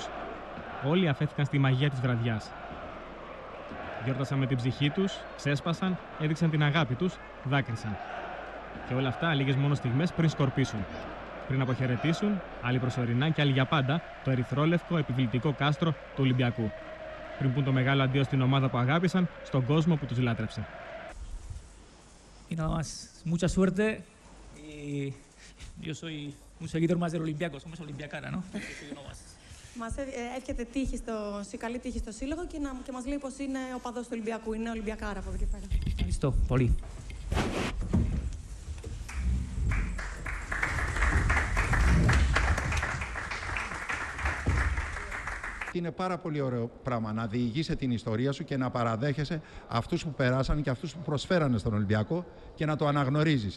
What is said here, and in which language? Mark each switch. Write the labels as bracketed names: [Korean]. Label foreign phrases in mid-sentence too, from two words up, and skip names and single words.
[Greek] Όλοι αφέθηκαν στη μαγεία της βραδιάς. Γιόρτασαν με την ψυχή τους, ξέσπασαν, έδειξαν την αγάπη τους, δάκρυσαν. Και όλα αυτά λίγες μόνο στιγμές πριν σκορπίσουν. Πριν αποχαιρετήσουν, άλλοι προσωρινά και άλλοι για πάντα, το ερυθρόλευκο επιβλητικό κάστρο του Ολυμπιακού. Πριν πούν το μεγάλο αντίο στην ομάδα που αγάπησαν, στον κόσμο που τους λάτρεψε. [Spanish] Y nada más, mucha suerte. Y yo soy un seguidor más del Olympiacos, somos Olympiacana, ¿no? [Greek] Μας εύχεται καλή τύχη στο σύλλογο και μας λέει πως είναι οπαδός του Ολυμπιακού, είναι Ολυμπιακάρα από εδώ και πέρα. Ευχαριστώ πολύ. Είναι πάρα πολύ ωραίο πράγμα να διηγείσαι την ιστορία σου και να παραδέχεσαι αυτούς που περάσαν και αυτούς που προσφέρανε στον Ολυμπιακό και να το αναγνωρίζεις.